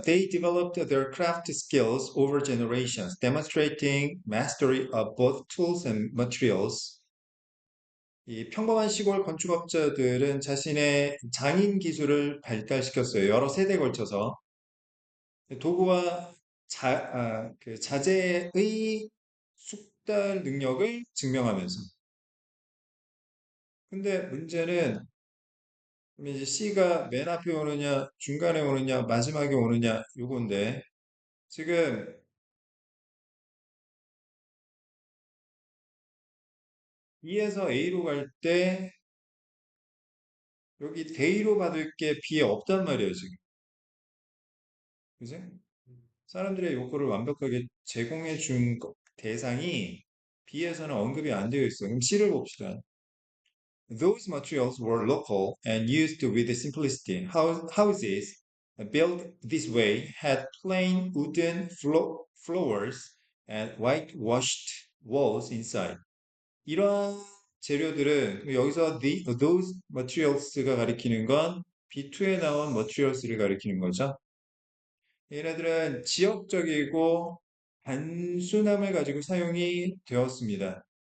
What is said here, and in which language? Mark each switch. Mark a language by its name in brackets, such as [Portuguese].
[English] They developed their craft skills over generations, demonstrating mastery of both tools and materials. [Korean] 이 평범한 시골 건축업자들은 자신의 장인 기술을 발달시켰어요. 여러 세대에 걸쳐서. 도구와 그 자재의 숙달 능력을 증명하면서. 근데 문제는 그럼 이제 C가 맨 앞에 오느냐, 중간에 오느냐, 마지막에 오느냐, 요건데 지금 B에서 A로 갈 때 여기 대의로 받을 게 B에 없단 말이에요, 지금. 그지? 사람들의 욕구를 완벽하게 제공해 준 대상이 B에서는 언급이 안 되어 있어. 그럼 C를 봅시다. [English] Those materials were local and used with simplicity. Houses built this way had plain wooden floors and whitewashed walls inside. [Korean] 이러한 재료들은 여기서 [English] those materials [Korean] 가 가리키는 건 B2에 나온 materials를 가리키는 거죠. 얘네들은 지역적이고 단순함을 가지고 사용이 되었습니다.